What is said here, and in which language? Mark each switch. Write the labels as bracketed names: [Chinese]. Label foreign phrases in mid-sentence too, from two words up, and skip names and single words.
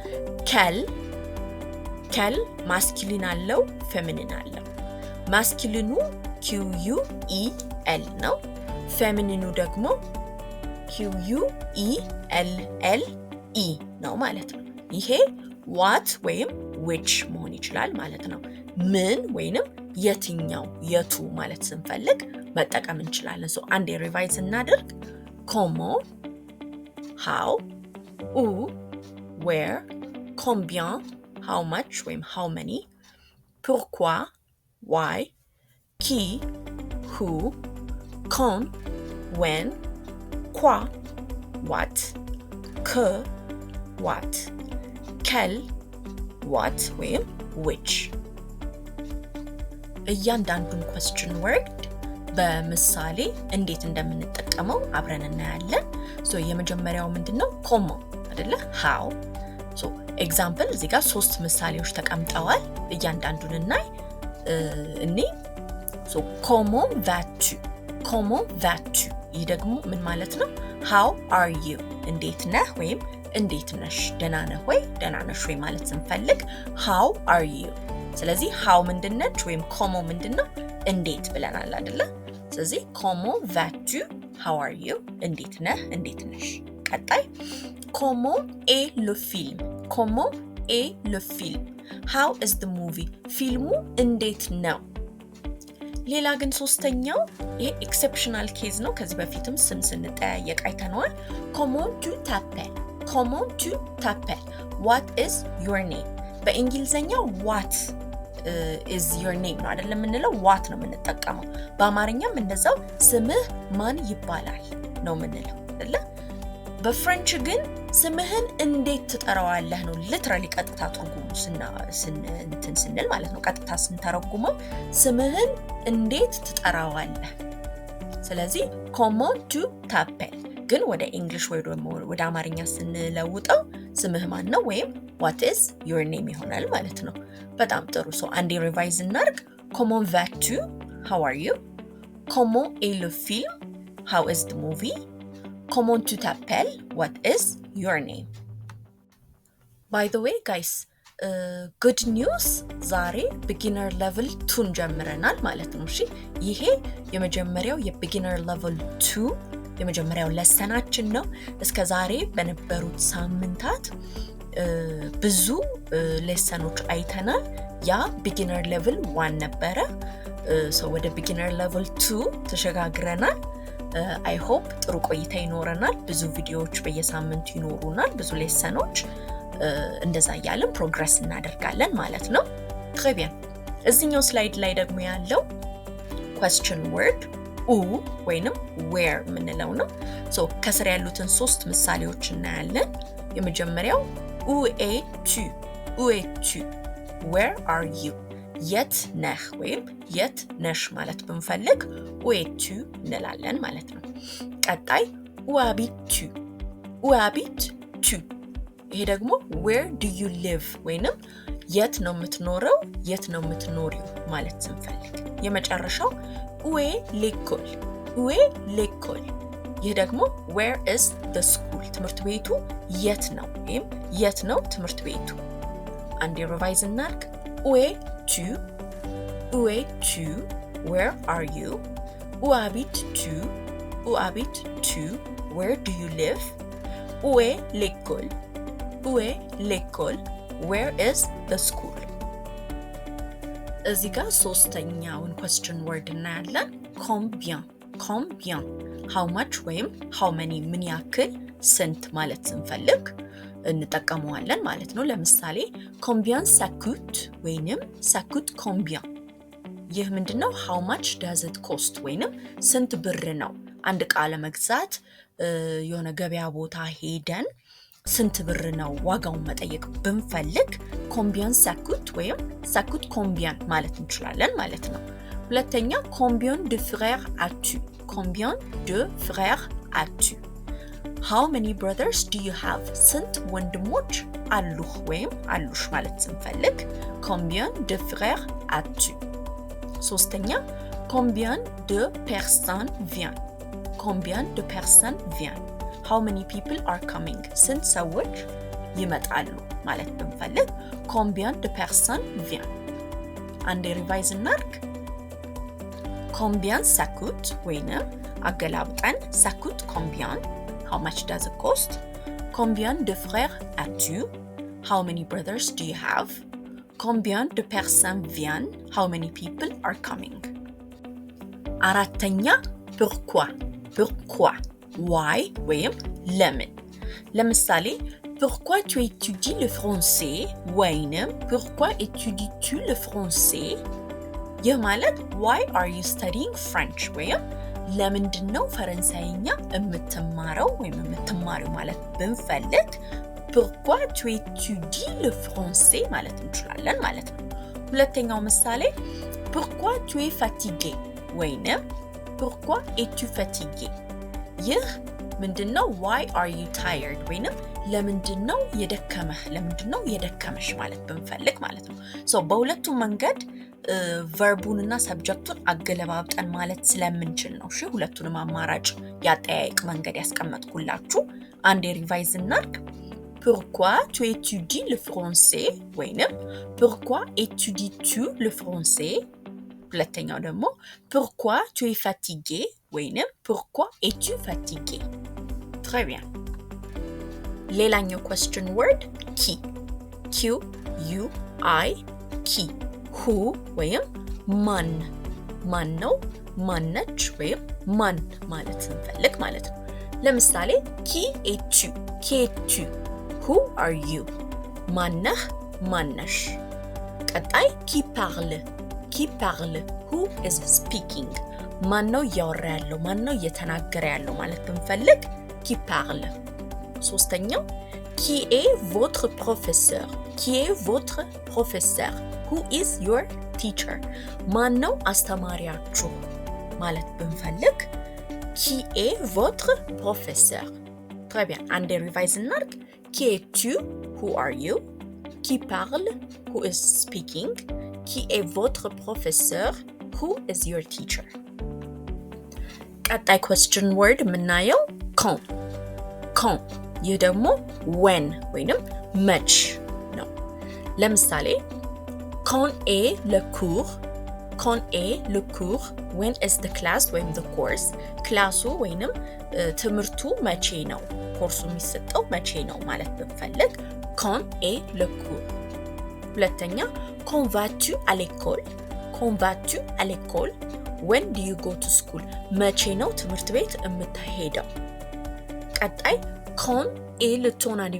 [Amharic] ከል ማስኪሊን አለው ፌሚኒን አለው። ማስኪሊኑ QUEL ነው። ፌሚኒኑ ደግሞ QUELLE ነው ማለት ነው። ይሄ what ወይም which መሆን ይችላል ማለት ነው። ምን ወይንም የትኛው የቱ ማለት ስንፈልግ መጠቀም እንችላለን። አንዴ ሪቫይዝ እናድርግ። comment how, où where, combien [English] how much [Amharic] ወይም [English] how many, [Amharic] pourquoi why, qui who, quand when, quoi what, que what, quel what ወይም which። እያንዳንዱን [English] question word [Amharic] በምሳሌ እንዴት እንደምንጠቀመው አብረን እናያለን። የመጀመሪያው ምንድነው? comment አይደለ? how ኤግዛምፕል እዚህ ጋር 3 ምሳሌዎች ተቀምጠዋል። እያንዳንዱን እናይ እኔ [French] comment vas-tu [Amharic] ይህ ደግሞ ምን ማለት ነው? [English] how are you [Amharic] እንዴት ነህ ወይም እንዴት ነሽ፣ ደህና ነህ ወይ ደህና ነሽ ወይ ማለት ስንፈልግ [English] how are you። [Amharic] ስለዚህ how ምንድነች ወይም comment ምንድነው? እንዴት ብለናል አይደለ? ስለዚህ [French] comment vas-tu [English] how are you [Amharic] እንዴት ነህ እንዴት ነሽ። ቀጣይ [French] comment est le film [English] how is the movie [Amharic] ፊልሙ እንዴት ነው። ሌላ ግን ሶስተኛው ይሄ [English] exceptional case [Amharic] ነው። ከዚህ በፊትም ስም ስንጠያየቅ አይተነዋል። [French] comment tu t'appelles [English] what is your name [Amharic] በእንግሊዘኛው [English] what is your name [Amharic] ነው አይደለም የምንለው፣ what ነው የምንጠቀመው። በአማርኛም እንደዛው ስምህ ማን ይባላል ነው የምንለው አይደለ? በፍሬንች ግን ስምህን እንዴት ትጠራዋለህ ነው ሊትራሊ ቀጥታ ትርጉሙ ስንል ማለት ነው። ቀጥታ ስንተረጉመው ስምህን እንዴት ትጠራዋለህ። ስለዚህ [French] comment tu t'appelles [Amharic] ግን ወደ እንግሊሽ ወይ ደግሞ ወደ አማርኛ ስንለውጠው ስምህ ማን ነው ወይም [English] what is your name [Amharic] ይሆናል ማለት ነው። በጣም ጥሩ። አንዴ ሪቫይዝ እናድርግ። [French] comment vas-tu [English] how are you? [French] comment est le film? [English] How is the movie? [French] Comment tu t'appelles? [English] What is your name? By the way, guys, good news ዛሬ beginner level 2 [Amharic] ጀምረናል ማለት ነው። እሺ ይሄ የመጀመሪያው [English] የbeginner level 2 [Amharic] የመጀመሪያው ለሰናችን ነው። እስከ ዛሬ በነበሩት ሳምንታት ብዙ ሌሰኖች አይተናል። ያ [English] beginner level 1 [Amharic] ነበረ። ወደ [English] beginner level 2 [Amharic] ተሸጋግረናል። [English] I hope [Amharic] ጥሩ ቆይታ ይኖረናል። ብዙ ቪዲዮዎች በየሳምንቱ ይኖሩናል። ብዙ ሌሰኖች እንደዛ ያለን ፕሮግረስ እናደርጋለን ማለት ነው። [French] très bien [Amharic] እዚህኛው ስላይድ ላይ ደግሞ ያለው [English] question word [Amharic] ኡ ወይንም where ምንለው ነው። ከስር ያሉትን 3 ምሳሌዎች እናያለን። የመጀመሪያው [French] où es-tu? où es-tu? [English] where are you? [Amharic] የት ነህ ወይም የት ነሽ ማለት ብንፈልግ [French] où es-tu [Amharic] እንላለን ማለት ነው። ቀጣይ [French] où habites-tu? où habites-tu? [Amharic] ይሄ ደግሞ [English] where do you live [Amharic] ወይንም የት ነው የምትኖረው የት ነው የምትኖሪው ማለት ስንፈልግ። የመጨረሻው [French] où est l'école? où est l'école? [Amharic] ይሄ ደግሞ [English] where is the school? [Amharic] ትምህርት ቤቱ የት ነው ወይም የት ነው ትምህርት ቤቱ። አንዴ ሪቫይዝ እናድርግ። [French] où es-tu? où es-tu? [English] where are you? [French] où habites-tu? où habites-tu? [English] where do you live? [French] où est l'école? où est l'école? [English] where is the school? [Amharic] እዚህ ጋር ሶስተኛውን [English] question word [Amharic] እናያለን። [French] combien combien [English] how much [Amharic] ወይም [English] how many [Amharic] ምን ያክል ስንት ማለት ስንፈልግ እንጠቀመዋለን ማለት ነው። ለምሳሌ [French] combien ça coûte [Amharic] ወይንም [French] ça coûte combien። [Amharic] ይህ ምንድነው? [English] how much does it cost [Amharic] ወይንም ስንት ብር ነው። አንድ ዕቃ ለመግዛት የሆነ ገበያ ቦታ ሄደን ስንት ብር ነው ዋጋውን መጠየቅ ብንፈልግ [French] combien ça coûte [Amharic] ወይም [French] ça coûte combien [Amharic] ማለት እንችላለን ማለት ነው። ሁለተኛ [French] combien de frères as-tu? combien de frères as-tu? [English] how many brothers do you have? [Amharic] ስንት ወንድሞች አሉህ ወይም አሉሽ ማለት ስንፈልግ [French] combien de frères as-tu? ሶስተኛ combien de personnes viennent? combien de personnes viennent? [English] how many people are coming? [Amharic] ስንት ሰዎች ይመጣሉ ማለት ብንፈልግ [French] combien de personnes viennent? [Amharic] አንዴ ሪቫይዝ እናድርግ። [French] combien ça coûte [Amharic] ወይንም አገላብጠን [French] ça coûte combien? [English] how much does it cost? [French] combien de frères as-tu? [English] how many brothers do you have? [French] combien de personnes viennent? [English] how many people are coming? [French] አራተኛ pourquoi pourquoi why [Amharic] ወይም ለምን። [French] ለምሳሌ pourquoi tu étudies le français ወይንም pourquoi étudies-tu le français? [Amharic] ይህ ማለት [English] why are you studying French [Amharic] ወይም ለምንድነው ፈረንሳይኛ የምትማረው ወይም የምትማሪው ማለት ብንፈልግ [French] pourquoi tu étudies le français [Amharic] ማለት እንችላለን ማለት ነው። ሁለተኛው ምሳሌ [French] pourquoi tu es fatigué [Amharic] ወይንም [French] pourquoi es-tu fatigué? [Amharic] ይህ ምንድነው? [English] why are you tired [Amharic] ወይንም ለምንድነው የደከመህ ለምንድነው የደከመሽ ማለት ብንፈልግ ማለት ነው። በሁለቱም መንገድ ቨርቡንና ሰብጀክቱን አገለባብጠን ማለት ስለምንችል ነው። እሺ ሁለቱንም አማራጭ ያጠያይቅ መንገድ ያስቀመጥኩላችሁ። አንዴ ሪቫይዝ እናድርግ። [French] pourquoi tu étudies le français [Amharic] ወይንም [French] pourquoi étudies-tu le français? [Amharic] ሁለተኛው ደግሞ [French] pourquoi tu es fatigué ወይንም pourquoi es-tu fatigué? très bien [Amharic] ሌላኛው [English] question word [French] qui q u i qui [Amharic] who ወይም ማን ማን ነው ማነች ወይም ማን ማለት ስንፈልግ ማለት ነው። ለምሳሌ [French] qui es-tu? qui es-tu? [English] who are you? [Amharic] ማነህ ማነሽ። [French] ቀጣይ qui parle qui parle [English] who is speaking? [Amharic] ማን ነው እያወራ ያለው ማን ነው እየተናገረ ያለው ማለት ብንፈልግ [French] qui parle። [Amharic] ሶስተኛው [French] qui est votre professeur? qui est votre professeur? [English] who is your teacher? [Amharic] ማን ነው አስተማሪያችሁ ማለት ብንፈልግ [French] qui est votre professeur? très bien [Amharic] አንዴ ሪቫይዝ እናድርግ። [French] qui es-tu? [English] who are you? [French] qui parle? [English] who is speaking? [French] qui est votre professeur? [English] who is your teacher? [Amharic] ቀጣይ [English] question word [Amharic] የምናየው quand ይህ ደግሞ when ወይንም መች ነው። ለምሳሌ [French] quand est le [Amharic] cours [English] when is the class [Amharic] ወይም [English] the course [Amharic] ክላሱ ወይንም ትምህርቱ መቼ ነው ኮርሱ የሚሰጠው መቼ ነው ማለት ብንፈልግ [French] quand est le cours። [Amharic] ሁለተኛ [French] quand vas-tu à l'école [English] when do you go to school [Amharic] መቼ ነው ትምህርት ቤት የምትሄደው። ቀጣይ [French] quand est le ton